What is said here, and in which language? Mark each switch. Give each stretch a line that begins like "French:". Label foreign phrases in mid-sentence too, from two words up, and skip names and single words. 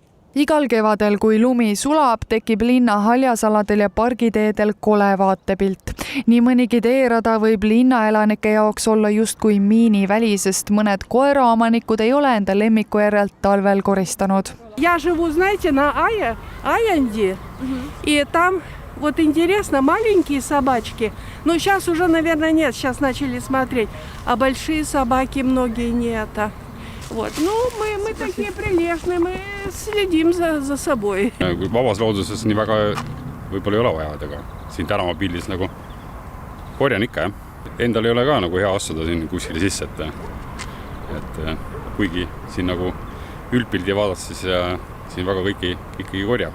Estonian: Igal kevadel, kui lumi sulab, tekib linna haljasaladel ja pargiteedel kole vaatepilt. Nii mõnigi teerada võib linnaelanike jaoks olla justkui miiniväli, sest mõned koeraomanikud ei ole enda lemmiku järelt talvel koristanud.
Russian: Я живу, знаете, на Аянде, и там вот интересно, маленькие собачки, но сейчас уже, наверное, нет, сейчас начали смотреть, а большие собаки многие нет. Вот. Ну, мы такие прилежные, мы следим за собой.
Estonian: Kui vabas looduses nii väga võib-olla ei ole vaja, aga siin tänavapildis nagu korjan ikka, jah. Endal ei ole ka nagu hea astuda siin kuskile sisse, et kuigi siin nagu üldpildi vaadata, siis siin väga kõiki ikkagi korja.